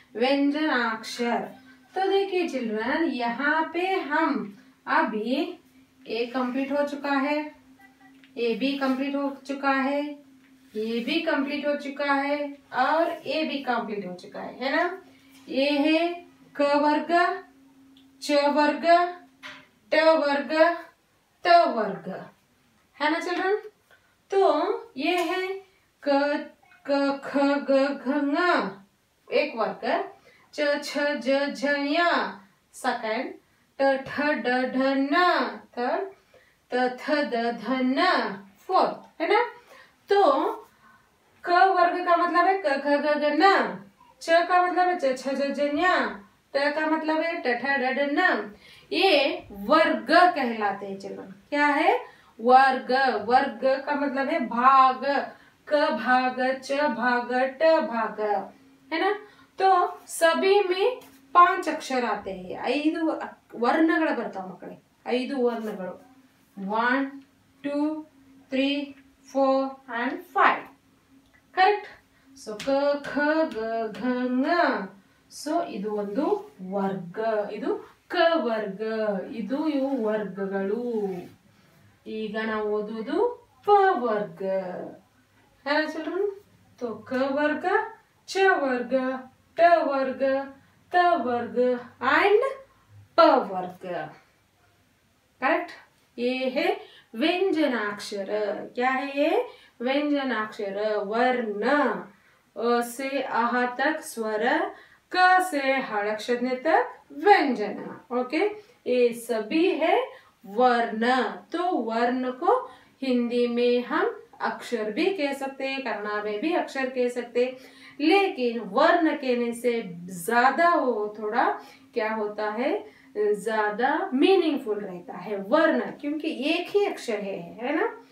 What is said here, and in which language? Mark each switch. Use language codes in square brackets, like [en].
[hi] व्यंजनाक्षर। तो देखिए चिल्ड्रन, यहाँ पे हम अभी ए कंप्लीट हो चुका है, ए भी कंप्लीट हो चुका है, ये भी कंप्लीट हो चुका है और ए भी कंप्लीट हो चुका है ना? ये है क वर्ग, च वर्ग, ट वर्ग, त वर्ग, है ना चिल्ड्रन? तो ये है क, ख, ग, घ, ङ एक वर्ग, च, छ, ज, झ, य सेकंड, ट, ठ, ड, ढ, न थर्ड, त, थ, द, ध, न फोर्थ, है ना? तो क वर्ग का मतलब है क, ख, ग, घ, न। च का मतलब है च, छ, ज, झ, ञ। ट का मतलब है ट, ठ, ड, ढ, न। ये वर्ग कहलाते हैं चिल्ड्रन। क्या है? वर्ग। वर्ग का मतलब है भाग, क भाग, च भाग, ट भाग, है ना? तो सभी में 5 ಅಕ್ಷರ आते हैं, [kn] 5 ವರ್ಣಗಳು ಬರ್ತಾವ ಮಕ್ಕಳೇ, 5 ವರ್ಣಗಳು, 1 2 3 4 and 5, ಕರೆಕ್ಟ್? ಸೊ ಕ, ಖ, ಗ, ಘ, ङ. ಸೊ ಇದು ಒಂದು ವರ್ಗ, ಇದು ಕ ವರ್ಗ, ಇದು ಇವು ವರ್ಗಗಳು. ಈಗ ನಾವು ಓದುವುದು ಪ ವರ್ಗ, [hi] है ना चिल्ड्रन? तो क वर्ग, च वर्ग, ट वर्ग, त वर्ग एंड प वर्ग, करेक्ट? ये है व्यंजनाक्षर। क्या है ये? व्यंजनाक्षर। वर्ण, अ से आह तक स्वर, क से हलक्षर तक व्यंजन। ओके, ये सभी है वर्ण। तो वर्ण को हिंदी में हम अक्षर भी कह सकते हैं, कन्नड़ में भी अक्षर कह सकते हैं, लेकिन वर्ण कहने से ज्यादा वो थोड़ा क्या होता है, ज्यादा मीनिंगफुल रहता है वर्ण, क्योंकि एक ही अक्षर है ना?